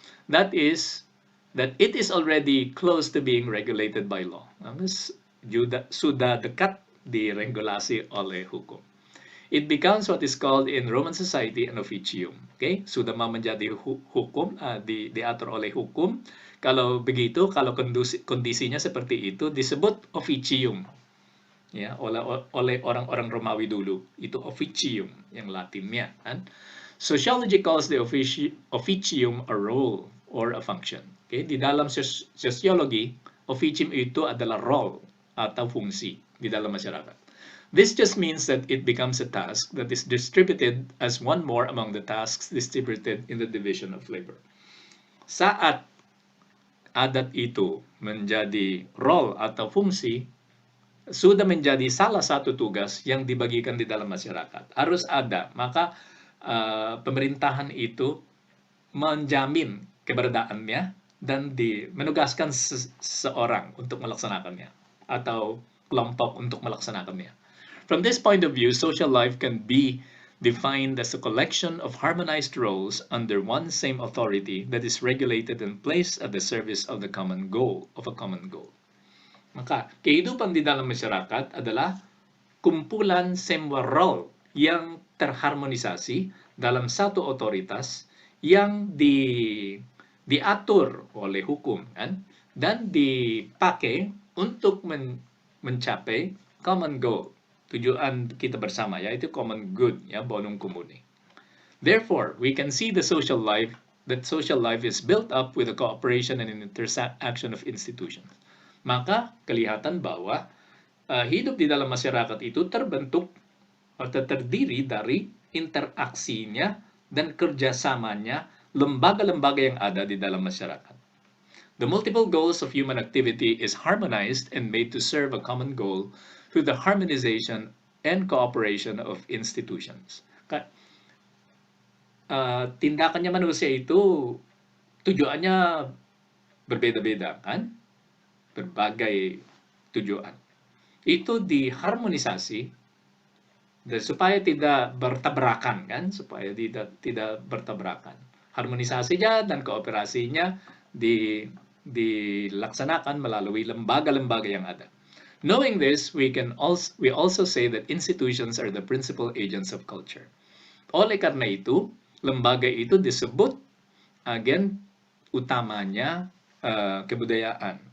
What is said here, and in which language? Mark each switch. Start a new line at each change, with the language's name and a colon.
English: That is, that it is already close to being regulated by law.
Indonesian: Sudah dekat diregulasi oleh hukum.
English: It becomes what is called in Roman society an officium. Okay?
Indonesian: Sudah mau menjadi hukum, diatur oleh hukum. Kalau begitu, kalau kondisinya seperti itu, disebut officium. Ya, oleh orang-orang Romawi dulu. Itu officium, yang Latinnya.
English: Kan? Sociology calls the officium a role or a function. Okay?
Indonesian: Di dalam sosiologi, officium itu adalah role atau fungsi di dalam masyarakat.
English: This just means that it becomes a task that is distributed as one more among the tasks distributed in the division of labor.
Indonesian: Saat adat itu menjadi role atau fungsi, sudah menjadi salah satu tugas yang dibagikan di dalam masyarakat. Harus ada, maka pemerintahan itu menjamin keberadaannya dan menugaskan seseorang untuk melaksanakannya atau kelompok untuk melaksanakannya.
English: From this point of view, social life can be defined as a collection of harmonized roles under one same authority that is regulated and placed at the service of the common goal, of a common goal.
Indonesian: Maka, kehidupan di dalam masyarakat adalah kumpulan semua role yang terharmonisasi dalam satu otoritas yang diatur oleh hukum, kan? Dan dipakai untuk mencapai
English: common goal,
Indonesian: tujuan kita bersama, yaitu
English: common good,
Indonesian: ya,
Latin: bonum comune.
English: Therefore, we can see that social life is built up with the cooperation and interaction of institutions.
Indonesian: Maka kelihatan bahwa hidup di dalam masyarakat itu terbentuk atau terdiri dari interaksinya dan kerjasamanya lembaga-lembaga yang ada di dalam masyarakat.
English: The multiple goals of human activity is harmonized and made to serve a common goal through the harmonization and cooperation of institutions.
Indonesian: Tindakannya manusia itu tujuannya berbeda-beda, kan? Berbagai tujuan. Itu diharmonisasi supaya tidak bertabrakan, kan? Supaya tidak bertabrakan. Harmonisasinya dan kooperasinya dilaksanakan melalui lembaga-lembaga yang ada.
English: Knowing this, we also say that institutions are the principal agents of culture.
Indonesian: Oleh karena itu, lembaga itu disebut agen utamanya kebudayaan.